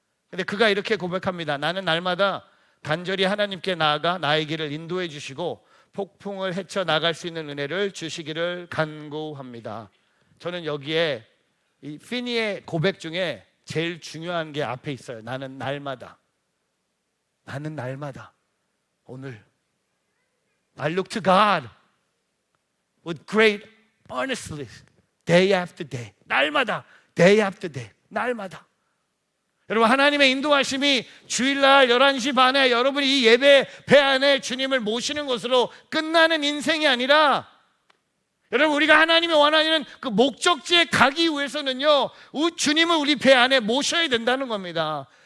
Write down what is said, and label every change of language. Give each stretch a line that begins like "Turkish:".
Korean: 근데 그가 이렇게 고백합니다. 나는 날마다 간절히 하나님께 나아가 나의 길을 인도해 주시고 폭풍을 헤쳐 나갈 수 있는 은혜를 주시기를 간구합니다. 저는 여기에 이 피니의 고백 중에 제일 중요한 게 앞에 있어요. 나는 날마다 오늘
English: I look to God with great earnestness day after day.
Korean: 날마다
English: day after day.
Korean: 날마다. 여러분, 하나님의 인도하심이 주일날 11시 반에 여러분이 이 예배 배 안에 주님을 모시는 것으로 끝나는 인생이 아니라, 여러분 우리가 하나님이 원하는 그 목적지에 가기 위해서는요 주님을 우리 배 안에 모셔야 된다는 겁니다.